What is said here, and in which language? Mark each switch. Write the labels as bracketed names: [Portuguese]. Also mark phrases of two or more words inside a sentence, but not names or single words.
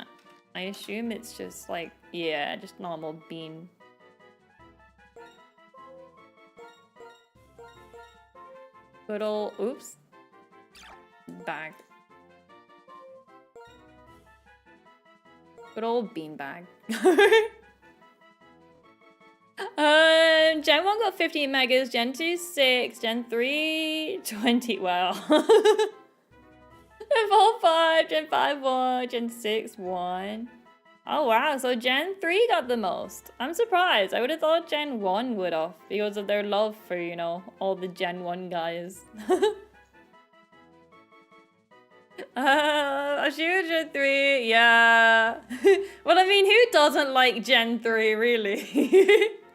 [English] I assume it's just like, yeah, just normal bean. Good old, oops. Bag. Good old beanbag. Gen 1 got 15 megas, Gen 2 6, Gen 3 20, wow. Gen 4 5, Gen 5 1, Gen 6 1. Oh wow, so Gen 3 got the most. I'm surprised. I would have thought Gen 1 would have because of their love for, you know, all the Gen 1 guys. I shoot Gen 3, yeah. Well, I mean, who doesn't like Gen 3, really?